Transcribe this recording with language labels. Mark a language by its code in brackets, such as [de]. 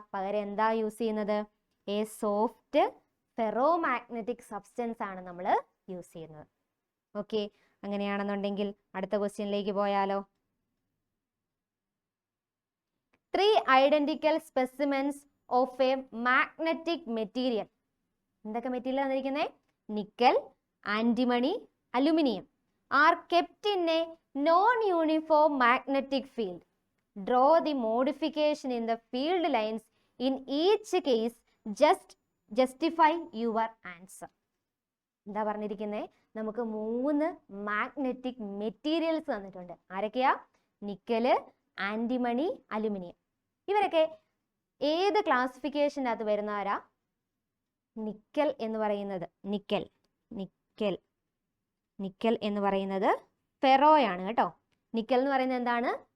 [ml] പകരം എന്താ യൂസ് ചെയ്യുന്നത്? A soft ferro magnetic substance ആണ് നമ്മൾ യൂസ് ചെയ്യുന്നത്. ഓക്കെ, അങ്ങനെയാണെന്നുണ്ടെങ്കിൽ അടുത്ത ക്വസ്റ്റ്യനിലേക്ക് പോയാലോ? [en] 3 identical specimens of a magnetic material. [ml] എന്തൊക്കെ മെറ്റീരിയൽ തന്നിരിക്കുന്നത്? [en] Nickel, antimony, aluminium are kept in a non-uniform magnetic field. Draw the modification in the field lines in each case. Just justify your answer. [ml] എന്താ പറഞ്ഞിരിക്കുന്നത്? നമുക്ക് 3 magnetic materials തന്നിട്ടുണ്ട്. ആരൊക്കെയാ? നിക്കല്, antimony, aluminium. ഇവരൊക്കെ ഏത് ക്ലാസിഫിക്കേഷൻ്റെ അകത്ത് വരുന്നവരാ? നിക്കൽ എന്ന് പറയുന്നത് നിക്കൽ എന്ന് പറയുന്നത് ഫെറോയാണ് കേട്ടോ. നിക്കൽ എന്ന് പറയുന്നത് എന്താണ്?